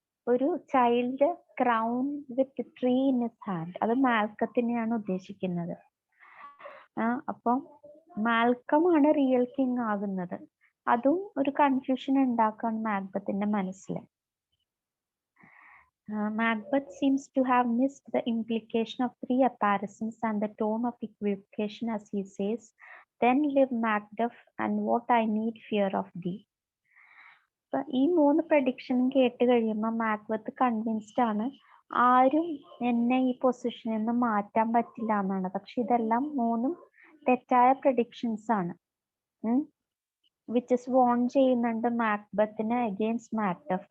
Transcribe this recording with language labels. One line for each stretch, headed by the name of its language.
English: ഒരു child crown with tree in his hand,
Malayalam: അത് മാൽക്കത്തിനെയാണ് ഉദ്ദേശിക്കുന്നത്. അപ്പം മാൽക്കം ആണ് റിയൽ കിങ് ആകുന്നത്. അതും ഒരു കൺഫ്യൂഷൻ ഉണ്ടാക്കുകയാണ് മാക്ബത്തിന്റെ മനസ്സിൽ.
English: Macbeth seems to have missed the implication of three apparisons and the tone of equivocation as he says, "Then live Macduff, and what I need fear of thee."
Malayalam: ഈ 3 പ്രഡിക്ഷനും കേട്ട് കഴിയുമ്പോൾ Macbeth convinced ആണ്, ആരും എന്നെ ഈ പൊസിഷനിൽ നിന്ന് മാറ്റാൻ പറ്റില്ല എന്നാണ്. പക്ഷെ ഇതെല്ലാം 3 തെറ്റായ പ്രഡിക്ഷൻസ് ആണ്. വിച്ചസ് വോൺ ചെയ്യുന്നുണ്ട് മാക്ബത്തിനെ അഗെയിൻസ്റ്റ് മാക്ഡഫ്.